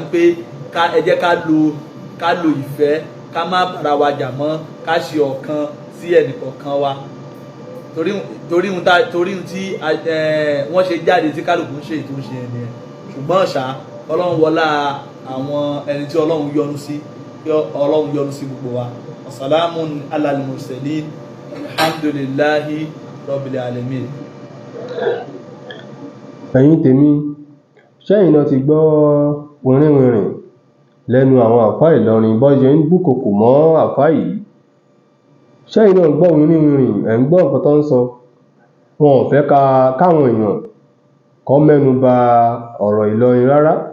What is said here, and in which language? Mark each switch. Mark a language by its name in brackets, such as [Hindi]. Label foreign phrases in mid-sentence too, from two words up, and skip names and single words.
[Yoruba] pé ẹ jẹ́ ká lo ìfẹ́ ká má bára wa jà mọ́ ká ṣe ọ̀kan sí ẹnìkọ̀ọ̀kan wa torí ohun tí wọ́n ṣe jáde tí kálukú ń ṣe ètò ń ṣe ẹni ẹ̀ ṣùgbọ́n ṣá ọlọ́run wọlá àwọn ẹni tí ọlọ́run yọ́nú sí gbogbo wa [Arabic] السلام على المرسلين الحمد لله رب العالمين. [Yoruba] ẹ̀yin tèmi ṣẹ́yìn náà ti gbọ́ wìrìwìrìn lẹ́nu àwọn àfá Ìlọrin bọ́ ṣe ń dúnkokò mọ́ àfá yìí ṣẹ́yìn náà gbọ́ wìrìwìrìn ẹ̀ ń gbọ́ nǹkan tó ń sọ wọn ò fẹ́ káwọn èèyàn kọ́ mẹ́nu bà ọ̀rọ̀ Ìlọrin rárá